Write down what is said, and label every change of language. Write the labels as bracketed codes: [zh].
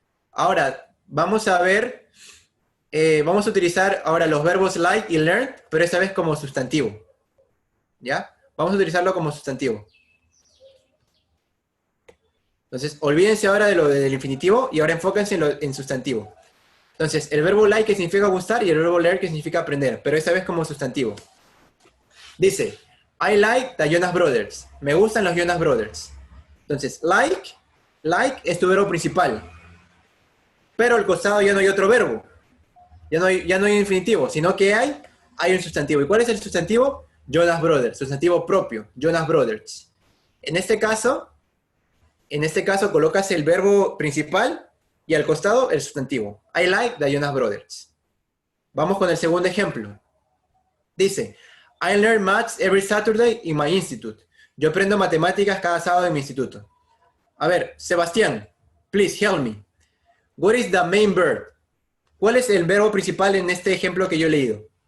[es] Ahora, vamos a ver, vamos a utilizar ahora los verbos like y learn, pero esta vez como sustantivo. ¿Ya? Vamos a utilizarlo como sustantivo. Entonces, olvídense ahora de lo del infinitivo y ahora enfóquense en sustantivo. Entonces, el verbo like que significa gustar y el verbo learn que significa aprender, pero esta vez como sustantivo. Dice, [en] I like the Jonas Brothers. [es] Me gustan los Jonas Brothers. Entonces, like es tu verbo principal. Pero al costado ya no hay otro verbo. Ya no hay infinitivo, sino que hay un sustantivo. ¿Y cuál es el sustantivo? Jonas Brothers, sustantivo propio, Jonas Brothers. En este caso colocas el verbo principal y al costado el sustantivo. [en] I like the Jonas Brothers. [es] Vamos con el segundo ejemplo. Dice, [en] I learn maths every Saturday in my institute. [es] Yo aprendo matemáticas cada sábado en mi instituto. A ver, [en] Sebastián, please help me. What is the main verb? [es] ¿Cuál es el verbo principal en este ejemplo que yo he leído?